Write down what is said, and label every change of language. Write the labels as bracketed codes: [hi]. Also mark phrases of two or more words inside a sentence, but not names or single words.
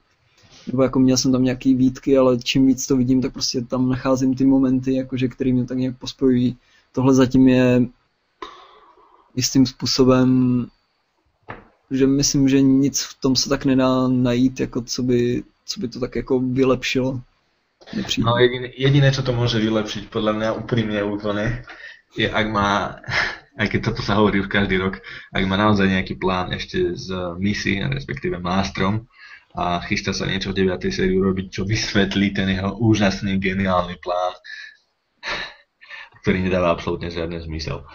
[cs] Nebo jako měl jsem tam nějaký výtky, ale čím víc to vidím, tak prostě tam nacházím ty momenty, jakože, který mě tak nějak pospojují. Tohle zatím je jistým způsobem, že myslím, že nic v tom se tak nedá najít, jako co by to tak jako vylepšilo. [sk] No jediné, čo to môže vylepšiť, podľa mňa úprimne úplne, je ak má, aj keď toto sa hovorí už každý rok, ak má naozaj nejaký plán ešte z Missy, respektíve Maelstrom, a chystá sa niečo v 9. sérii urobiť, čo vysvetlí ten jeho úžasný, geniálny plán, ktorý nedáva absolútne žiadny zmysel.